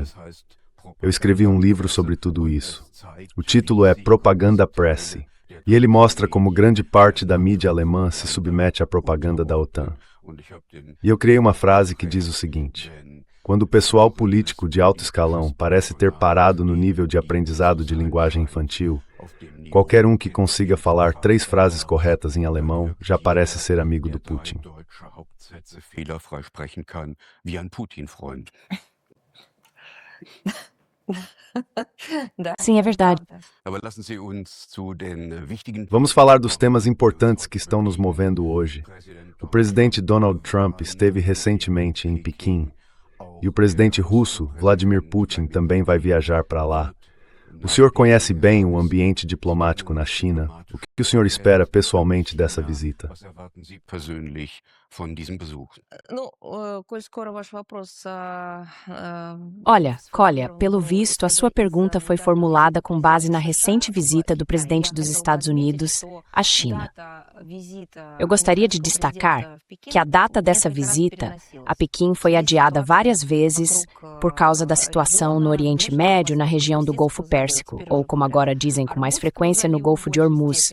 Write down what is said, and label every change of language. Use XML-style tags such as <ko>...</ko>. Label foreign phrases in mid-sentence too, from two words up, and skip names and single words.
<pt>Eu escrevi um livro sobre tudo isso. O título é Propaganda Presse, e ele mostra como grande parte da mídia alemã se submete à propaganda da OTAN. E eu criei uma frase que diz o seguinte: quando o pessoal político de alto escalão parece ter parado no nível de aprendizado de linguagem infantil, qualquer um que consiga falar 3 frases corretas em alemão já parece ser amigo do Putin.</pt> <de>Fehlerfrei sprechen kann, wie ein Putin-Freund.</de> <pt>Sim, é verdade.</pt> <de>Aber lassen Sie uns zu den wichtigen</de> <pt>Vamos falar dos temas importantes que estão nos movendo hoje. O presidente Donald Trump esteve recentemente em Pequim, e o presidente russo, Vladimir Putin, também vai viajar para lá. O senhor conhece bem o ambiente diplomático na China. O que o senhor espera pessoalmente dessa visita?</pt> <de>Was erwarten Sie persönlich von diesem Besuch?</de> <ru>Ну, коль скоро ваш вопрос...</ru> <pt>Olha, Kolya, pelo visto, a sua pergunta foi formulada com base na recente visita do presidente dos Estados Unidos à China. Eu gostaria de destacar que a data dessa visita a Pequim foi adiada várias vezes por causa da situação no Oriente Médio, na região do Golfo Pérsico, ou como agora dizem com mais frequência, no Golfo de Hormuz.</pt>